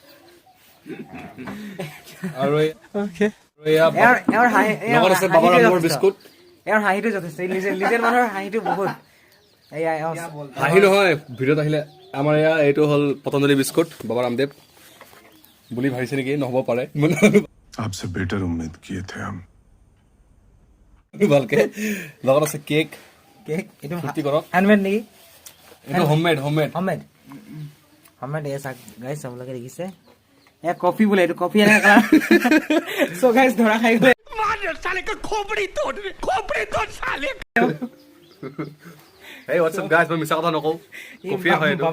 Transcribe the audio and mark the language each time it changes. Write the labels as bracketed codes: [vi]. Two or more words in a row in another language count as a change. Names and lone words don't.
[as] আৰু এওঁৰ হাঁহিটো যথেষ্ট লিজেণ্ড মানুহৰ হাঁহিটো বহুত এয়া হাঁহি নহয় ভিডিঅ'ত আহিলে আমাৰ এয়া এইটো হ'ল পতঞ্জলি বিস্কুট বাবা ৰামদেৱ বুলি ভাবিছে নেকি নহ'ব পাৰে [hi] आपसे बेटर उम्मीद किए थे हम [as] ভালকে লগত আছে কেক এইটো ফূৰ্তি কৰক হেণ্ডমেড নেকি এইটো হোমমেড এই চাক গাইজ আপোনালোকে দেখিছে এয়া কফি বোলে এইটো কফি এনেকৈ [en] colour so guys [as] ধৰা খাই গ'লে এই [en] what's up guys [as] মই মিছা কথা নকওঁ কফিয়ে হয় এইটো